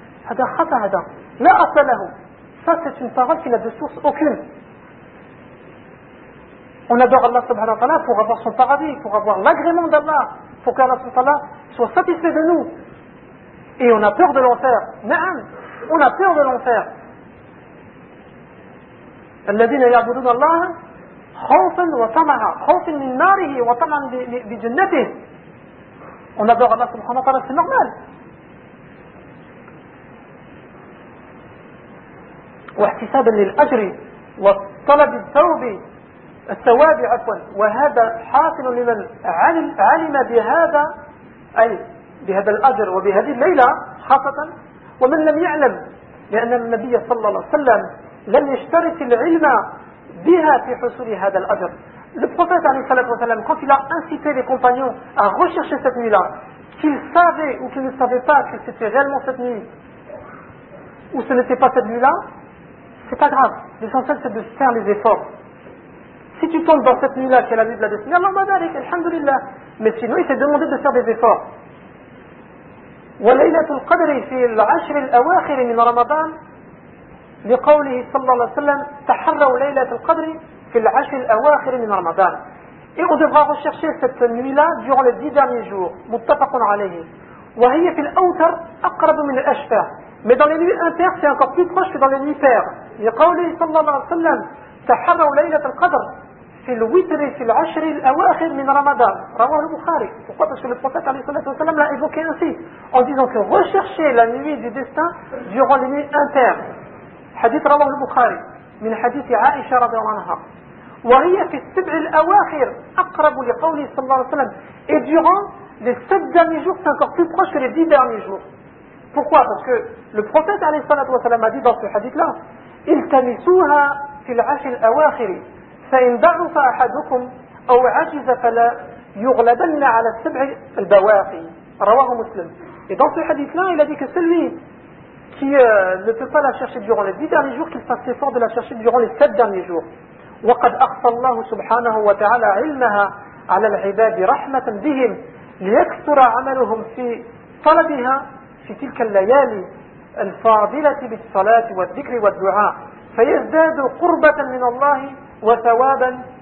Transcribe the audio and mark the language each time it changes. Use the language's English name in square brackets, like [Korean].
[Arabic] هذا خطا هذا لا اصل له. [French] Ça c'est une parole qui n'a de source aucune. On adore Allah subhanahu wa ta'ala pour avoir son paradis, pour avoir l'agrément d'Allah, pour qu'Allah subhanahu wa ta'ala soit satisfait de nous, et on a peur de l'enfer. Na'am, on a peur de l'enfer. [Arabic] الذين يعبدون الله خوفا وطمعا خوفا من ناره وطمعا بجنته. [French] On adore Allah subhanahu wa ta'ala, c'est normal. [Arabic] واحتسابا للأجر وطلب الثواب الثواب عفوا. وهذا حاصل لمن علم بهذا, أي بهذا الأجر وبهذه الليلة خاصة, ومن لم يعلم, لأن النبي صلى الله عليه وسلم لم يشترط العلم بها في حصول هذا الأجر. [French] Le prophète عليه الصلاة والسلام, quand il a incité les compagnons à rechercher cette nuit-là, qu'ils savaient ou qu'ils ne savaient pas que c'était réellement cette nuit ou ce n'était pas cette nuit-là, c'est pas grave. L'essentiel c'est de faire les efforts. Si tu tombes dans cette nuit-là qui est la nuit de la destinée, Allah mabarik, alhamdulillah. Mais sinon, il s'est demandé de faire des efforts. [Arabic] وليلة القدر في العشر الأواخر من رمضان لقوله صلى الله عليه وسلم تحروا ليلة القدر في العشر الأواخر من رمضان. [French] Et on devra rechercher cette nuit-là durant les 10 derniers jours. [Arabic] متفق عليه. وهي في الأوتر أقرب من الأشفع. [French] Mais dans les nuits impaires, c'est encore plus proche que dans les nuits paires. [Arabic] لقوله صلى الله عليه وسلم تحروا ليلة القدر في الوتر في العشر الأواخر من رمضان. رواه البخاري. [French] Pourquoi? Parce que le prophète عليه الصلاة والسلام l'a évoqué ainsi, en disant que recherchez la nuit du destin durant les nuits impaires. [Arabic] حديث رواه البخاري من حديث عائشة رضي الله عنها. وهي في السبع الأواخر أقرب لقوله صلى الله عليه وسلم. [French] Et durant les sept derniers jours, c'est encore plus proche que les dix derniers jours. Pourquoi? Parce que le prophète عليه الصلاة والسلام a dit dans ce hadith-là, [Arabic] التمسوها في العشر الأواخر فإن ضعف أحدكم أو عجز فلا يغلبن على السبع البواقي. رواه مسلم. [French] Et dans ce hadith-là, il a dit que celui qui ne peut pas la chercher durant les 10 derniers jours, qu'il fasse l'effort de la chercher durant les 7 derniers jours. [Arabic] وقد أخفى الله سبحانه وتعالى علمها على العباد رحمة بهم ليكثر عملهم في طلبها في تلك الليالي الفاضلة بالصلاة والذكر والدعاء فيزداد قربة من الله وثوابا